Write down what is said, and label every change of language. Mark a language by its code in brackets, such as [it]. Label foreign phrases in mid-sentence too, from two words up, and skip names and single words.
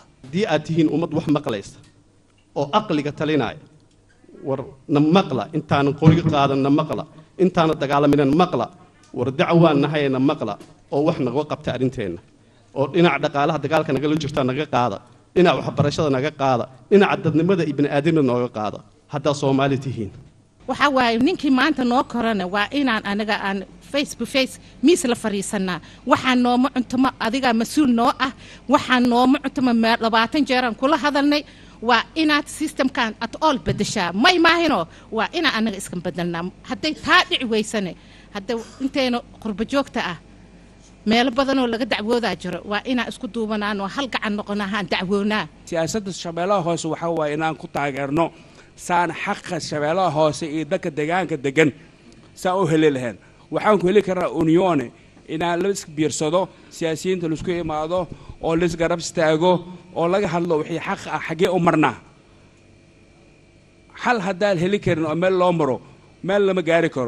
[so] haddii aad tihiin ummad wax maqlaysa oo aqliga talinaya war na maqla intaanan qoriga qaadan na maqla intaana dagaalaminan maqla war dacwaan nahayna maqla oo wax naga qabta arinteenna oo dhinaca dhaqaalaha dagaalka nagala jirta naga qaada dhinaca waxbarashada naga qaada dhinaca dadnimada iyo bini'aadamnimada nooga qaada haddaa Soomaali tihiin waxa waaye ninkii maanta noo korana waa inaan anaga aan [en] face to face [so] miis la fariisanaa waxaan nooma cuntuma adiga mas'uul noo ah waxaan nooma cuntuma 20 jeer aan kula hadalnay waa inaad systemkan [en] at all [so] bedeshaa may maahino waa ina anaga iska bedelnaa haday taa dhici weysane hadda inteena qurba joogta ah meel badan oo laga dacwoodaa jiro waa ina isku duubanaan oo hal gacan noqonaa dacwoonaa siyaasadda Shabeellaha Hoose waxa waa inaan ku taageerno saan xaqqa Shabeellaha Hoose iyo dadka deegaanka degan saa u heli lahayn waxaan ku heli karaa union inaan la isku biirsado siyaasiyiinta la isku imaado oo la isgarab istaago oo laga hadlo wixii xaq ah xagee u marnaa hal haddaan heli karin oo meel loo maro meel lama gaari karo